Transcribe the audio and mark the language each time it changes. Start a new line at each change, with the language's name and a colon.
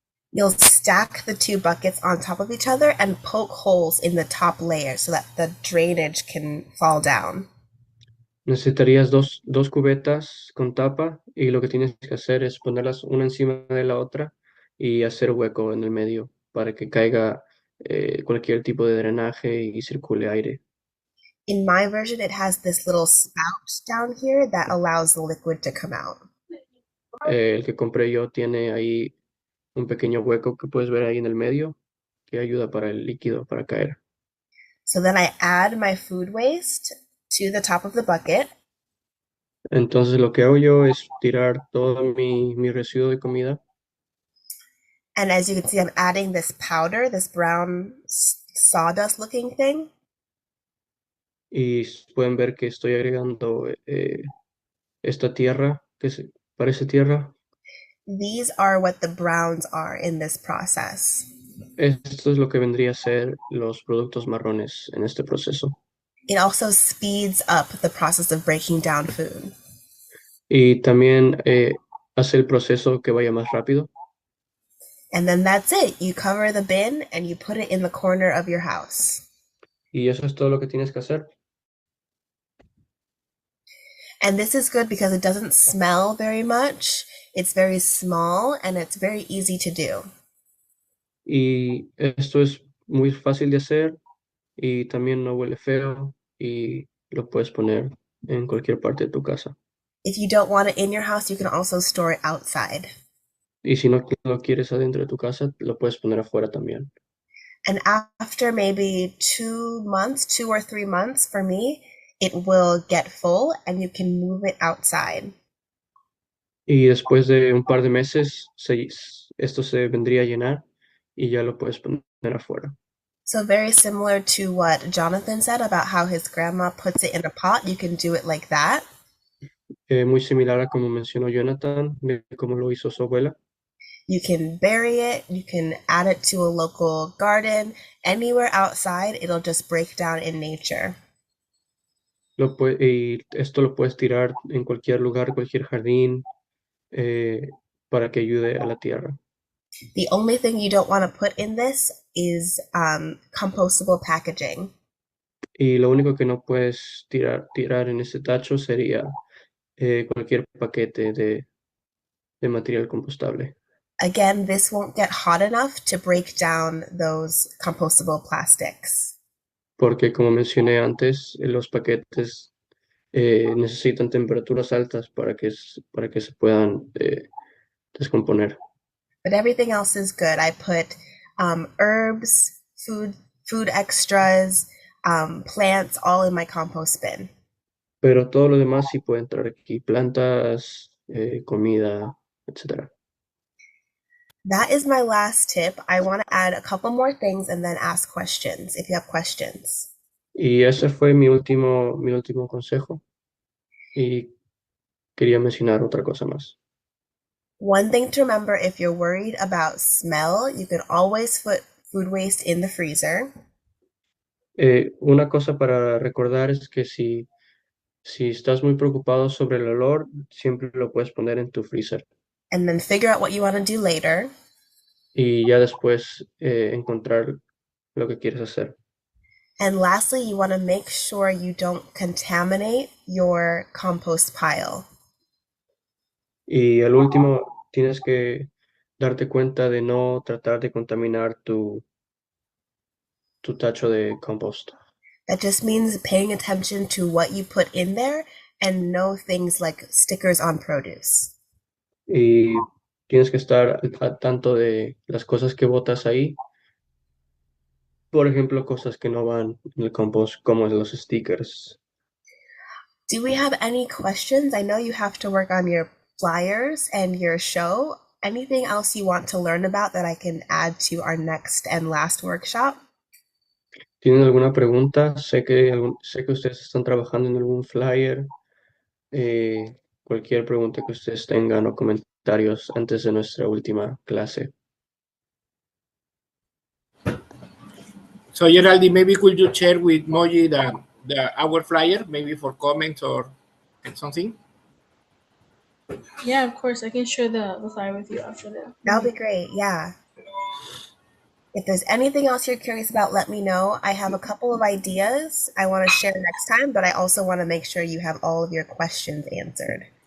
English: You'll stack the 2 buckets on top of each other and poke holes in the top layer so that the drainage can fall down.
Spanish: Necesitarías dos cubetas con tapa y lo que tienes que hacer es ponerlas una encima de la otra y hacer hueco en el medio para que caiga cualquier tipo de drenaje y circule aire.
English: In my version, it has this little spout down here that allows the liquid to come out.
Spanish: El que compré yo tiene ahí un pequeño hueco que puedes ver ahí en el medio que ayuda para el líquido para caer.
English: So then I add my food waste to the top of the bucket.
Spanish: Entonces lo que hago yo es tirar todo mi residuo de comida.
English: And as you can see, I'm adding this powder, this brown sawdust looking thing.
Spanish: Y pueden ver que estoy agregando esta tierra que parece tierra.
English: These are what the browns are in this process.
Spanish: Esto es lo que vendría a ser los productos marrones en este proceso.
English: It also speeds up the process of breaking down food.
Spanish: Y también hace el proceso que vaya más rápido.
English: And then that's it. You cover the bin and you put it in the corner of your house.
Spanish: Y eso es todo lo que tienes que hacer.
English: And this is good because it doesn't smell very much. It's very small and it's very easy to do.
Spanish: Y esto es muy fácil de hacer y también no huele feo y lo puedes poner en cualquier parte de tu casa.
English: If you don't want it in your house, you can also store it outside.
Spanish: Y si no lo quieres adentro de tu casa, lo puedes poner afuera también.
English: And after maybe 2 months, 2 or 3 months for me, it will get full and you can move it outside.
Spanish: Y después de un par de meses, esto se vendría a llenar y ya lo puedes poner afuera.
English: So very similar to what Jonathan said about how his grandma puts it in a pot, you can do it like that.
Spanish: Muy similar a como mencionó Jonathan, de cómo lo hizo su abuela.
English: You can bury it, you can add it to a local garden, anywhere outside, it'll just break down in nature.
Spanish: Y esto lo puedes tirar en cualquier lugar, cualquier jardín, para que ayude a la tierra.
English: The only thing you don't want to put in this is compostable packaging.
Spanish: Y lo único que no puedes tirar en ese tacho sería cualquier paquete de material compostable.
English: Again, this won't get hot enough to break down those compostable plastics.
Spanish: Porque como mencioné antes, los paquetes necesitan temperaturas altas para que se puedan descomponer.
English: But everything else is good. I put herbs, food extras, plants, all in my compost bin.
Spanish: Pero todo lo demás sí puede entrar aquí, plantas, comida, etc.
English: That is my last tip. I want to add a couple more things and then ask questions if you have questions.
Spanish: Y ese fue mi último consejo. Y quería mencionar otra cosa más.
English: One thing to remember, if you're worried about smell, you can always put food waste in the freezer.
Spanish: Una cosa para recordar es que si estás muy preocupado sobre el olor, siempre lo puedes poner en tu freezer.
English: And then figure out what you want to do later.
Spanish: Y ya después encontrar lo que quieres hacer.
English: And lastly, you want to make sure you don't contaminate your compost pile.
Spanish: Y al último, tienes que darte cuenta de no tratar de contaminar tu tacho de compost.
English: That just means paying attention to what you put in there and no things like stickers on produce.
Spanish: Y tienes que estar al tanto de las cosas que botas ahí. Por ejemplo, cosas que no van en el compost, como los stickers.
English: Do we have any questions? I know you have to work on your flyers and your show. Anything else you want to learn about that I can add to our next and last workshop?
Spanish: ¿Tienen alguna pregunta? Sé que ustedes están trabajando en algún flyer. Cualquier pregunta que ustedes tengan o comentarios antes de nuestra última clase.
English: So Geraldine, maybe could you share with Moji our flyer, maybe for comments or something? Yeah, of course. I can share the flyer with you after that. That'll be great, yeah. If there's anything else you're curious about, let me know. I have a couple of ideas I want to share next time, but I also want to make sure you have all of your questions answered.